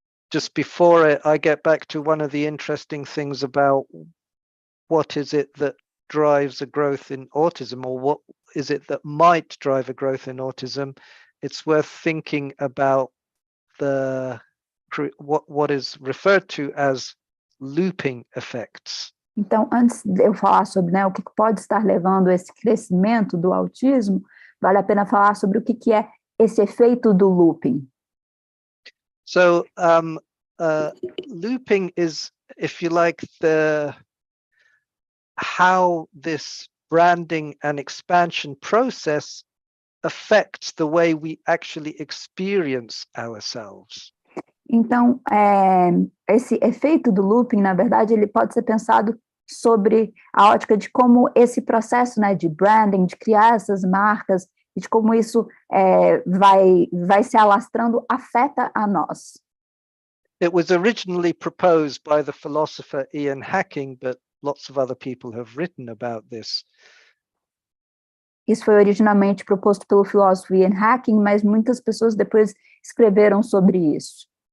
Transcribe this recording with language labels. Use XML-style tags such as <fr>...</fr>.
<en>Just before I get back to one of the interesting things about what is it that drives a growth in autism, or what is it that might drive a growth in autism, it's worth thinking about what is referred to as looping effects.</en> <pt>Então, antes de eu falar sobre, né, o que pode estar levando a esse crescimento do autismo, vale a pena falar sobre o que é esse efeito do looping.</pt> <en>So, looping is, if you like, how this branding and expansion process affects the way we actually experience ourselves.</en> <pt>Então, esse efeito do looping, na verdade, ele pode ser pensado sobre a ótica de como esse processo, né, de branding, de criar essas marcas, e de como isso vai se alastrando, afeta a nós.</pt> <en>It was originally proposed by the philosopher Ian Hacking, but lots of other people have written about this.</en> <pt>Isso foi originalmente proposto pelo filósofo Ian Hacking, mas muitas pessoas depois escreveram sobre isso.</pt>